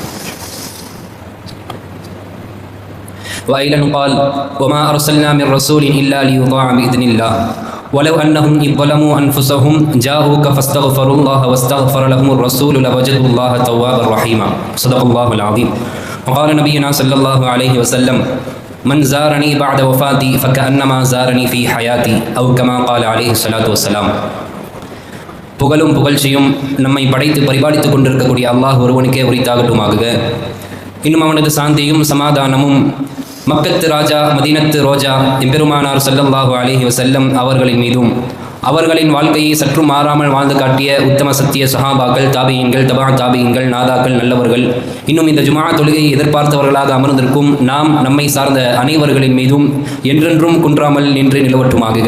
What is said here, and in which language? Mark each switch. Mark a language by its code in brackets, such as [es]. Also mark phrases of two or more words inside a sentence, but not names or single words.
[ar] وأيضا قال وما أرسلنا من رسول إلا ليطاع بإذن الله ولو أنهم إذ ظلموا أنفسهم جاءوك فاستغفروا الله واستغفر لهم الرسول لوجدوا الله توابا رحيما. صدق الله العظيم. وقال نبينا صلى الله عليه وسلم من زارني بعد وفاتي فكأنما زارني في حياتي أو كما قال عليه الصلاة والسلام. [ta] புகழும் புகழ்ச்சியும் நம்மை படைத்து பரிபாலித்துக் கொண்டிருக்கக்கூடிய அல்லாஹ் ஒருவனுக்கே உரித்தாகட்டுமாக. இன்னும் அவனது சாந்தியும் சமாதானமும் மக்கத்து ராஜா மதீனத்து ரோஜா எம்பெருமானார் [ar] صلى الله عليه وسلم [ta] அவர்களின் மீதும் அவர்களின் வாழ்க்கையை சற்று மாறாமல் வாழ்ந்து காட்டிய உத்தம சத்திய சஹாபாக்கள் தாபியீன்கள் தபா தாபியீன்கள் நாதாக்கள் நல்லவர்கள் இன்னும் இந்த ஜுமா தொழுகையை எதிர்பார்த்தவர்களாக அமர்ந்திருக்கும் நாம் நம்மை சார்ந்த அனைவர்களின் மீதும் என்றென்றும் குன்றாமல் நின்று நிலவட்டுமாக.